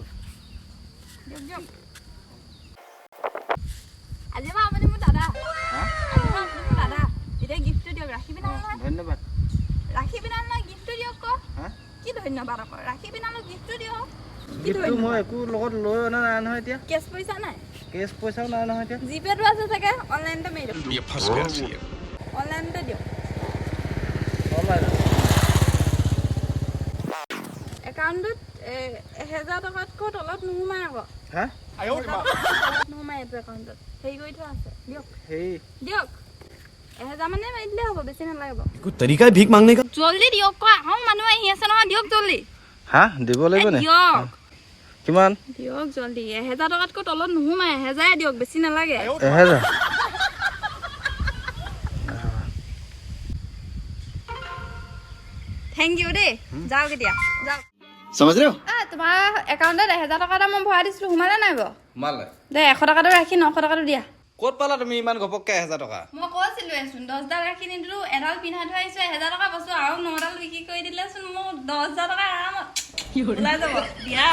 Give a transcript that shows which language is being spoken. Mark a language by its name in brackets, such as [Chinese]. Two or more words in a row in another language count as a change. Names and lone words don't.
[Assamese] দিয়ক আজি বা আপুনি মোৰ দাদা আজি বা আপুনি মোৰ দাদা এতিয়া গিফ্টটো দিয়ক ৰাখি পিনাল নহয় ধন্যবাদ ৰাখি পিনাল নহয় গিফ্টটো দিয়ক ক কি ধন্যবাদ আকৌ ৰাখি পিনাল গিফ্টটো দিয়ক গিফ্টটো মই একো লগত লৈ অনা নাই নহয় এতিয়া কেছ পইচা নাই কেছ পইচাও নাই নহয় এতিয়া জিপেটো আছে চাগে অনলাইনতে মাৰি দিয়ক [Hindi] ये फंस गया सी [Assamese] অনলাইনতে দিয়ক অনলাইন একাউণ্টত 1000 টকাতকৈ তলত নোসোমাই আকৌ হা নোসোমাই এইটো একাউণ্টত হেৰি কৰি থোৱা আছে দিয়ক হেই দিয়ক 1000 মানে মাৰি দিলে হ'ব বেছি নালাগিব [Hindi] कोई तरीका है भीख मांगने का [Assamese] জলদি দিয়ক ক আহোঁ মানুহ আহি আছে নহয় দিয়ক জলদি হা দিব লাগিব নে দিয়ক কিমান দিয়ক জলদি 1000 টকাতকৈ তলত নোসোমাই 1000 দিয়ক বেছি নালাগে 1000 [English] Thank you [Assamese] দেই যাওক এতিয়া যাওক [Hindi] समझ रहे हो [Assamese] তোমাৰ একাউণ্টত 1000 টকা এটা মই ভৰাই দিছিলোঁ সোমালে নাই বাৰু মালে দে 100 টকাটো ৰাখি 900 টকাটো দিয়া ক'ত পালা তুমি ইমান ঘপককে 1000 টকা মই কৈছিলোঁচোন 10ডাল ৰাখি নিদিলোঁ এডাল পিন্ধাই থৈ আহিছোঁ 1000 টকা বস্তু আৰু 9ডাল বিক্ৰী কৰি দিলেচোন মোক 10000 টকা আৰামত ওলাই যাব দিয়া